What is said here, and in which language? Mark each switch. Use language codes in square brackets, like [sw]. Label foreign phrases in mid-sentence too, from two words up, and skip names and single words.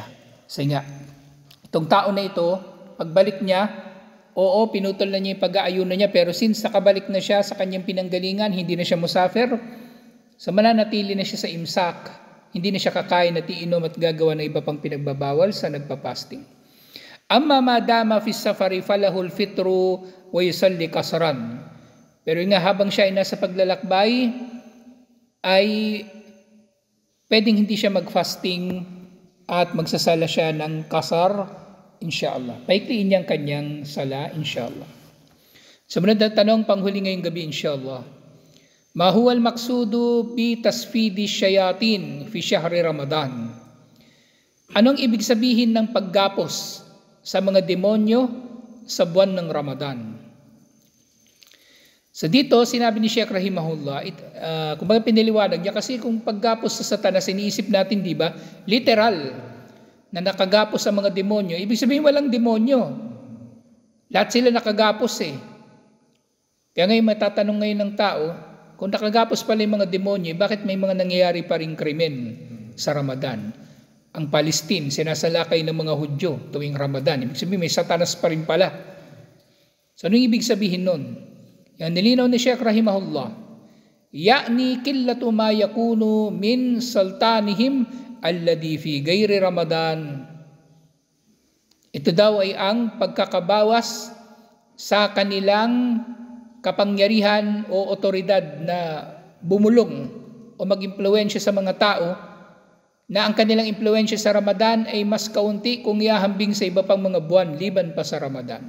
[tl] Kasi nga, itong tao na ito, pagbalik niya, oo, pinutol na niya yung pag-aayuno niya, pero since nakabalik na siya sa kanyang pinanggalingan, hindi na siya musafir, so mananatili na siya sa imsak, hindi na siya kakain at iinom at gagawa ng iba pang pinagbabawal sa nagpa-fasting. [ar] أما ما دام في السفر فله الفطر ويصلي قصرا. [tl] Pero nga habang siya ay nasa paglalakbay, ay pwedeng hindi siya mag-fasting at magsasala siya ng kasar, inshallah. Paikliin niya ang kanyang sala, inshallah. Sumunod na tanong, panghuli ngayong gabi, inshallah. [ar] ما هو المقصود بتصفيد الشياطين في شهر رمضان? [tl] Anong ibig sabihin ng paggapos sa mga demonyo sa buwan ng Ramadan? So dito, sinabi ni Sheikh Rahimahullah, kumbaga piniliwanag niya, kasi kung paggapos sa Satanas, iniisip natin, di ba, literal, na nakagapos sa mga demonyo, ibig sabihin walang demonyo. Lahat sila nakagapos eh. Kaya ngayon matatanong ngayon ng tao, kung nakagapos pala yung mga demonyo, bakit may mga nangyayari pa ring krimen sa Ramadan? Ang Palestine, sinasalakay ng mga Hudyo tuwing Ramadan. Ibig sabihin may Satanas pa rin pala. So anong ibig sabihin nun? Yan nilinaw ni Sheikh Rahimahullah. [ar] يعني قلة ما يكون من سلطانهم الذي في غير رمضان. [tl] Ito daw ay ang pagkakabawas sa kanilang kapangyarihan o otoridad na bumulong o mag-impluwensya sa mga tao, na ang kanilang impluwensya sa Ramadan ay mas kaunti kung ihahambing sa iba pang mga buwan liban pa sa Ramadan.